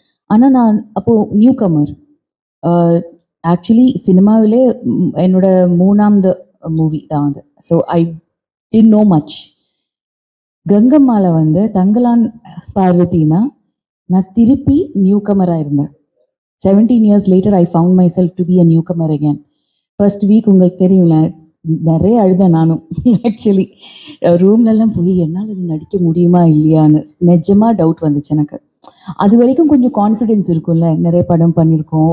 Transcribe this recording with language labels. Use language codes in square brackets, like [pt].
[ta] ஆனால் நான் அப்போது நியூ கமர். ஆக்சுவலி சினிமாவிலே என்னோட 3வது மூவி தான் அது. [en] So I did know much. [ta] கங்கம்மாவில் வந்து தங்கலான் பார்வதினா நான் திருப்பி நியூ கமராக இருந்தேன். [en] 17 years later I found myself to be a newcomer again. [ta] First week உங்களுக்கு தெரியும்ல, நிறைய அழுதேன் நானும். ஆக்சுவலி ரூம்லெல்லாம் போய் என்னால் இது நடிக்க முடியுமா இல்லையான்னு நிஜமாக டவுட் வந்துச்சு எனக்கு. அது வரைக்கும் கொஞ்சம் கான்ஃபிடென்ஸ் இருக்கும்ல, நிறைய படம் பண்ணியிருக்கோம்.